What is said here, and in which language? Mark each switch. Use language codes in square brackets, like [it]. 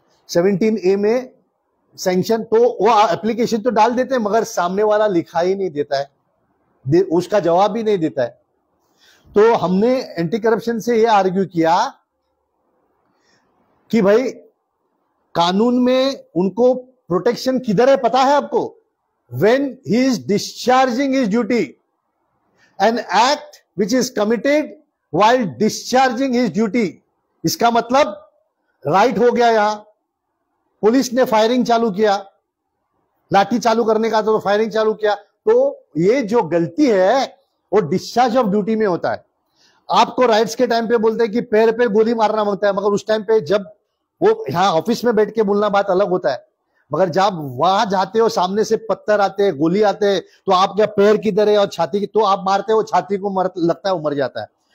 [hi] 17A में sanction, तो वो एप्लीकेशन तो डाल देते हैं, मगर सामने वाला लिखा ही नहीं देता है, उसका जवाब भी नहीं देता है। तो हमने एंटी करप्शन से ये आर्ग्यू किया कि भाई कानून में उनको प्रोटेक्शन किधर है पता है आपको? [en] When he is discharging his duty, an act which is committed while discharging his duty, [hi] इसका मतलब राइट हो गया। यहां पुलिस ने फायरिंग चालू किया, लाठी चालू करने का तो फायरिंग चालू किया, तो ये जो गलती है वो डिस्चार्ज ऑफ ड्यूटी में होता है। आपको राइट्स के टाइम पे बोलते हैं कि पैर पे गोली मारना मांगता है, मगर उस टाइम पे जब वो यहाँ ऑफिस में बैठ के बोलना बात अलग होता है, मगर जब वहां जाते हो, सामने से पत्थर आते हैं, गोली आते हैं, तो आप क्या पैर किधर है और छाती की, तो आप मारते हो, छाती को लगता है वो मर जाता है।